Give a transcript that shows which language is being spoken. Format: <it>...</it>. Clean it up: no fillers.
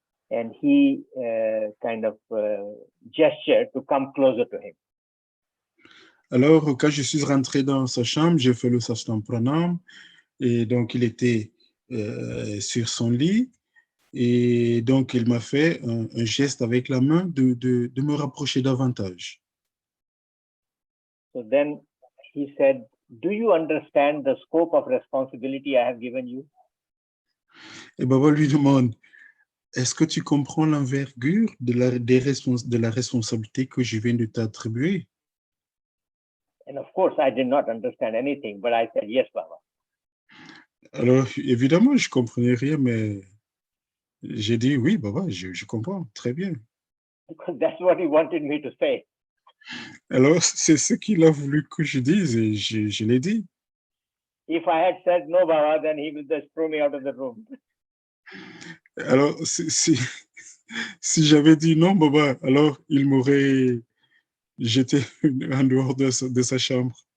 <en>And he kind of gestured to come closer to him.</en> <fr>Alors, quand je suis rentré dans sa chambre, j'ai fait le Sashtang Pranam. Et donc, il était sur son lit. Et donc, il m'a fait un geste avec la main de me rapprocher davantage.</fr> <en>So then he said, do you understand the scope of responsibility I have given you?</en> <fr>Et Baba lui demande, est-ce que tu comprends l'envergure de la responsabilité que je viens de t'attribuer?</fr> <en>And of course, I did not understand anything, but I said, yes, Baba.</en> <fr>Alors, évidemment, je ne comprenais rien, mais j'ai dit, oui, Baba, je comprends, très bien.</fr> <en>Because that's what he wanted me to say.</en> <fr>Alors, c'est ce qu'il a voulu que je dise et je l'ai dit.</fr> <en>If I had said no, Baba, then he will just throw me out of the room.</en> <fr>Alors, si j'avais dit non, Baba, alors il m'aurait jeté en dehors de sa chambre.</fr>